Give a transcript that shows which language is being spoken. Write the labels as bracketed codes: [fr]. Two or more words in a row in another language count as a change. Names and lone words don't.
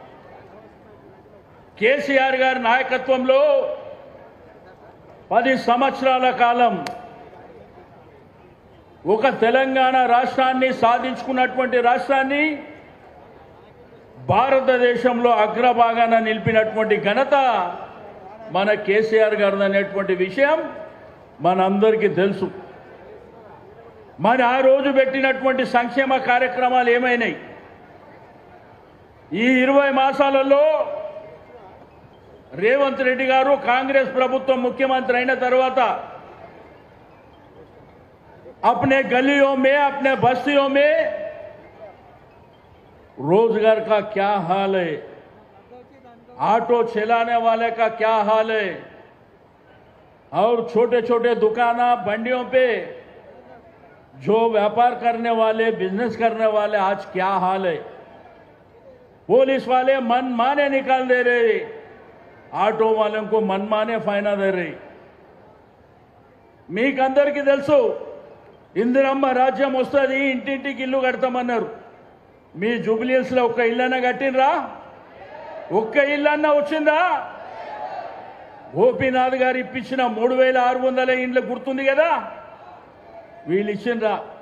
[te] కేసీఆర్ గారి నాయకత్వంలో 10 సంవత్సరాల కాలం ఒక తెలంగాణ రాష్ట్రాన్ని సాధించుకున్నటువంటి రాష్ట్రాన్ని భారతదేశంలో అగ్రభాగాన నిలిపినటువంటి ఘనత మన కేసీఆర్ గారు అనేటువంటి విషయం మనందరికీ తెలుసు. మరి ఆ రోజు పెట్టినటువంటి సంక్షేమ కార్యక్రమాలు ఏమైనాయి? ఈ 20 మాసాలలో రేవంత్ రెడ్డి గారు కాంగ్రెస్ ప్రభుత్వం ముఖ్యమంత్రి అయిన తర్వాత [hi] अपने गलियों में, अपने बस्तियों में रोजगार का क्या हाल है, ऑटो चलाने वाले का क्या हाल है, और छोटे छोटे दुकाना मंडियों पे जो व्यापार करने वाले, बिजनेस करने वाले आज क्या हाल है, पुलिस वाले मनमाने निकाल दे रहे, [te] ఆటో వాళ్ళకు [hi] मनमाने फाइना दे रहे. [te] మీకందరికీ తెలుసు ఇందిరమ్మ రాజ్యం వస్తుంది, ఇంటింటికి ఇల్లు కడతామన్నారు. మీ జూబ్లీహిల్స్ లో ఒక్క ఇల్లన్నా కట్టినరా? ఒక్క ఇల్లన్నా వచ్చిందా? గోపీనాథ్ గారు ఇప్పించిన 3600 ఇండ్లు గుర్తుంది కదా, వీళ్ళు ఇచ్చిండ్రా?